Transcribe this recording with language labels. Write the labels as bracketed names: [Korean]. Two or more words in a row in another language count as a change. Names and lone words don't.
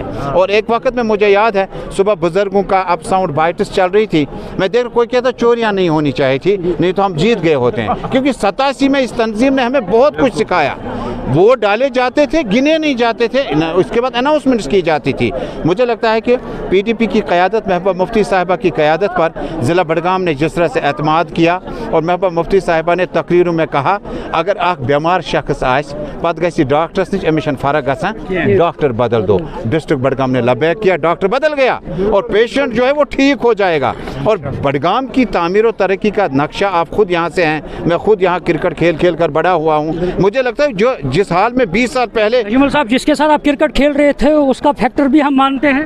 [Hindi] और एक वक्त में मुझे याद है सुबह बुजुर्गों का अप [English] sound bites [Hindi] चल रही थी, मैं देख कोई कहता चोरियाँ नहीं होनी चाहिए थी, नहीं तो हम जीत गए होते हैं, क्योंकि 87 में इस तंजीम ने हमें बहुत कुछ सिखाया। वोट डाले जाते थे, गिने नहीं जाते थे, उसके बाद अनाउंसमेंट्स की जाती थी। मुझे लगता है कि पीडीपी की क़यादत महबूबा मुफ्ती साहिबा की क़यादत पर ज़िला बडगाम ने जिस तरह से एतमाद किया, और महबूबा मुफ्ती साहिबा ने तकरीरों में कहा [Kashmiri] अगर अख बीमार शख्स आस पत गई डॉक्टरस नश अमिश फ़र्क गसान, [Hindi] डॉक्टर बदल दो। डिस्ट्रिक्ट बडगाम ने लबैक किया, डॉक्टर बदल गया और पेशेंट जो है वो ठीक हो जाएगा। और बडगाम की तामीर और तरक्की का नक्शा, आप खुद यहाँ से हैं, मैं खुद यहाँ क्रिकेट खेल कर बड़ा हुआ हूँ। मुझे लगता है जो जिस हाल में 20 साल पहले तजम्मुल साहब जिसके साथ आप क्रिकेट खेल रहे थे उसका फैक्टर भी हम मानते हैं।